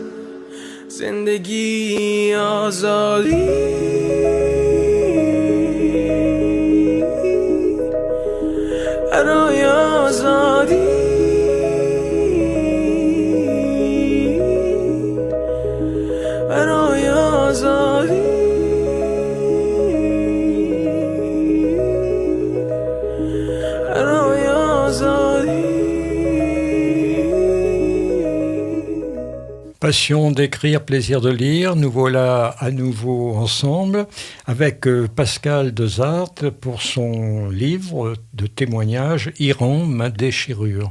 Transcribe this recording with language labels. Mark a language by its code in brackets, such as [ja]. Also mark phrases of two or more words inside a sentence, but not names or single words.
[fa] زندگی آزادی، برای آزادی، برای آزادی، برای آزادی. [fr] Passion d'écrire, plaisir de lire. Nous voilà à nouveau ensemble avec Pascal Dezarthe pour son livre de témoignages Iran, ma déchirure.